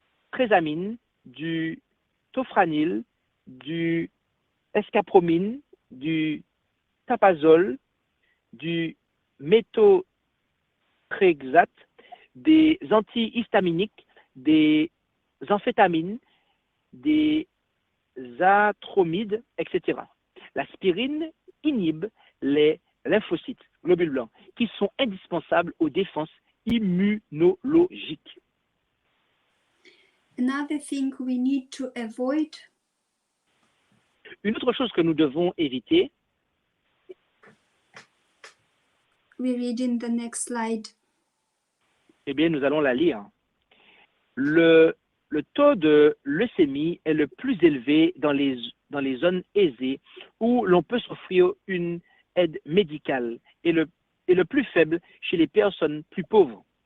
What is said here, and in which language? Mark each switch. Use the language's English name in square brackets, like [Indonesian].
[French] trésamine, du tofranil, du escapromine, du tapazole, du méthotrexate, des antihistaminiques, des amphétamines, des atromides, etc. L'aspirine inhibe les lymphocytes, globules blancs, qui sont indispensables aux défenses immunologiques. [English] Another thing we need to avoid. [French] Une autre chose que nous devons éviter, [English] We read in the next slide. [French] eh bien, nous allons la lire. Le le taux de leucémie est le plus élevé dans les zones aisées où l'on peut s'offrir une aide médicale et le plus faible chez les personnes plus pauvres.